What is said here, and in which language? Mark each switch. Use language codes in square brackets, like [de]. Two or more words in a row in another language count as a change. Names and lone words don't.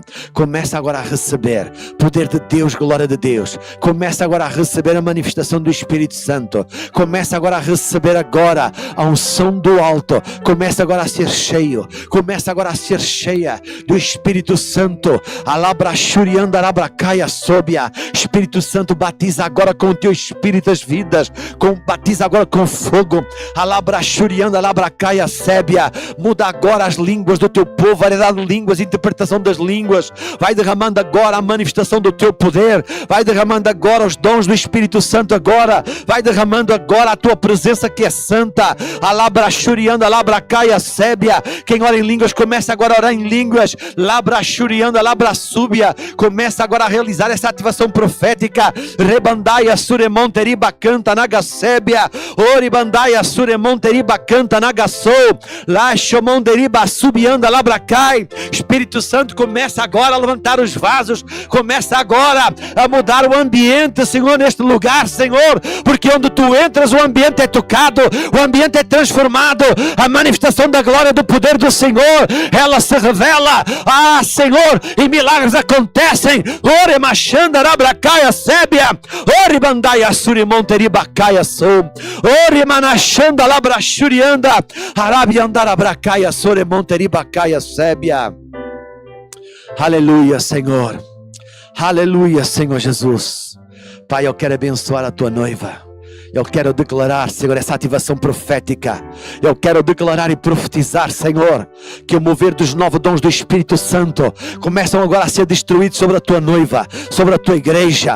[pt] Começa agora a receber poder de Deus, glória de Deus. Começa agora a receber a manifestação do Espírito Santo. Começa agora a receber agora a unção do alto. Começa agora a ser cheio. Começa agora a ser cheia do Espírito Santo. Alabra shurianda, alabra caia sóbia. Espírito Santo, batiza agora com o teu Espírito as vidas. Batiza agora com fogo. Alabra shurianda, alabra caia sébia. Muda agora as línguas do teu povo, variedade de línguas, interpretação das línguas. Vai derramando agora a manifestação do teu poder. Vai derramando agora os dons do Espírito Santo agora. Vai derramando agora a tua presença que é santa. Alabra shurianda, alabra caia sébia. Quem ora em línguas, começa agora a orar em línguas. Labra shurianda, labra súbia. Começa agora a realizar essa ativação profética. Rebandaia suremonteriba canta nagasébia. Oribandaia suremonteriba canta nagasou. Lá chomonderiba subianda labra cai. Espírito Santo, começa agora a levantar os vasos. Começa agora a mudar o ambiente, Senhor, neste lugar, Senhor. Porque onde tu entras, o ambiente é tocado. O ambiente é transformado. A manifestação da glória do poder do Senhor, ela se revela. Ah, Senhor, e milagres acontecem. Ore machanda rabracaia sébia. Ore bandaia surimonteribacaia sou. Ore manachanda labrachurianda. Arabiandara bracaia suremonteribacaia sébia. Aleluia, Senhor. Aleluia, Senhor Jesus. Pai, eu quero abençoar a tua noiva. Eu quero declarar, Senhor, essa ativação profética. Eu quero declarar e profetizar, Senhor, que o mover dos novos dons do Espírito Santo começam agora a ser destruídos sobre a tua noiva, sobre a tua igreja.